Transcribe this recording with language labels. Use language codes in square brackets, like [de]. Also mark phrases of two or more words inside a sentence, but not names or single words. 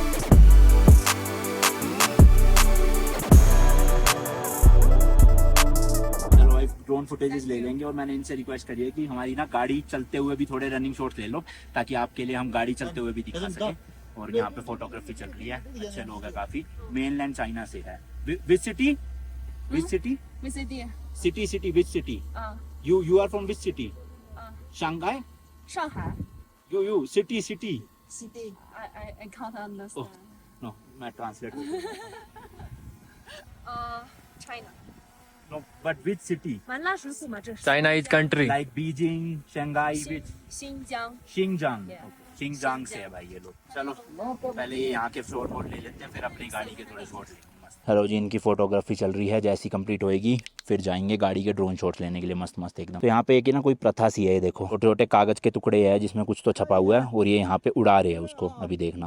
[en] drone footages [hi] ले लेंगे, और मैंने इनसे रिक्वेस्ट करी है कि हमारी ना गाड़ी चलते हुए भी थोड़े [en] running shots [hi] ले लो, ताकि आपके लिए हम गाड़ी चलते हुए भी दिखा सकें। और यहाँ पे फोटोग्राफी चल रही है, अच्छे लोग हैं काफी, मेनलैंड चाइना से है। [en] which city which city City. City which city, you are from which city? शंघाई, Shanghai. you city City. I can't understand. [hi] नो मैं ट्रांसलेट [en] China. no but which city? [zh] 完了是什么？这是 [en] China is country. like Beijing, Shanghai, which? [zh] 新疆。 [hi] शिंगजांग। [en] Yeah. [hi] शिंगजांग से है भाई ये लोग। चलो पहले ये यहाँ के शॉट वोट ले लेते हैं, फिर अपनी गाड़ी के थोड़े शॉट लेंगे मस्त। हेलो जी, इनकी फोटोग्राफी चल रही है, जैसी कंप्लीट होएगी फिर जाएंगे गाड़ी के [en] drone shots [hi] लेने के लिए मस्त मस्त एकदम। तो यहाँ पे एक ना कोई प्रथा सी है, देखो छोटे छोटे कागज के टुकड़े है जिसमें कुछ तो छपा हुआ है, और ये यहाँ पे उड़ा रहे हैं उसको, अभी देखना।